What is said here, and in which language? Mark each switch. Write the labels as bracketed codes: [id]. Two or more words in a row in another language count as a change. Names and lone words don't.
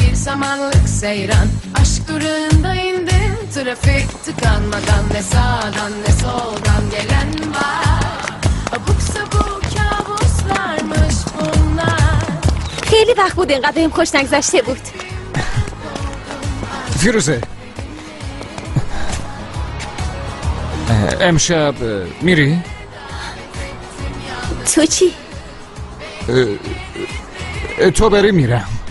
[tr] samanlık seyran. Aşk durağında indim, trafik tıkanmadan. Ne sağdan ne soldan gelen var. Abuk sabuk kabuslarmış bunlar. [fa] خیلی وقت بود اینقدر بهم خوش نگذشته بود. فیروزه امشب میری؟ تو چی؟ تو بری میرم.